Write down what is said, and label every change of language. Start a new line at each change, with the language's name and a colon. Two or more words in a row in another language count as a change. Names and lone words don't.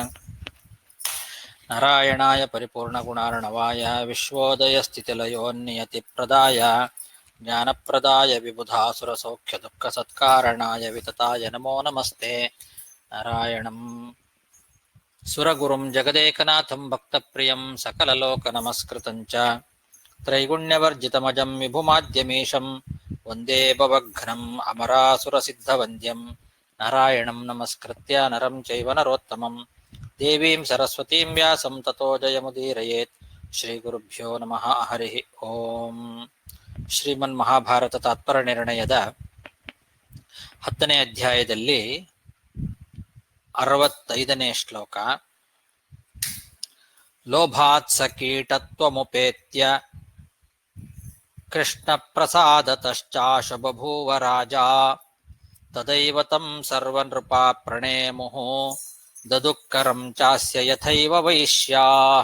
Sanskrit: ನಾರಾಯಣಾಯ ಪರಿಪೂರ್ಣಗುಣಾರ್ಣವಾಯ ವಿಶ್ವೋದಯಸ್ಥಿತಿಲಯೋನ್ನಿಯತಿಪ್ರದಾಯ ಜ್ಞಾನಪ್ರದಾಯ ವಿಬುಧಾಸುರಸೌಖ್ಯದುಃಖಸತ್ಕಾರಣಾಯ ವಿತತಾಯ ನಮೋ ನಮಸ್ತೆ. ನಾರಾಯಣಂ ಸುರಗುರುಂ ಜಗದೇಕನಾಥಂ ಭಕ್ತಪ್ರಿಯಂ ಸಕಲಲೋಕನಮಸ್ಕೃತಂ ಚ ತ್ರೈಗುಣ್ಯವರ್ಜಿತಮಜಂ ವಿಭುಮಾದ್ಯಮೀಶಂ ವಂದೇ ಭವಘ್ನಂ ಅಮರಾಸುರಸಿದ್ಧವಂದ್ಯಂ. ನಾರಾಯಣಂ ನಮಸ್ಕೃತ್ಯ ನರಂ ಚೈವ ನರೋತ್ತಮಂ ದೇವೀಂ ಸರಸ್ವತೀಂ ವ್ಯಾಸಂ ತತೋ ಜಯಮುದೀರಯೇತ್. ಶ್ರೀಗುರುಭ್ಯೋ ನಮಃ. ಹರಿ ಓಂ.
Kannada: ಶ್ರೀಮನ್ ಮಹಾಭಾರತ ತಾತ್ಪರ್ಯ ನಿರ್ಣಯದ 10ನೇ ಅಧ್ಯಾಯದಲ್ಲಿ 65ನೇ ಶ್ಲೋಕ.
Sanskrit: ಲೋಭಾತ್ ಸಕೀಟತ್ವಮುಪೇತ್ಯ ಕೃಷ್ಣ ಪ್ರಸಾದತಶ್ಚಾಶು ಬಭೂವ ರಾಜಾ ತದೈವ ತಂ ಸರ್ವನೃಪಾ ಪ್ರಣೇಮುಃ ದದುಃಕರಂ ಚಾಸ್ಯ ಯಥೈವ ವೈಶ್ಯಾಃ.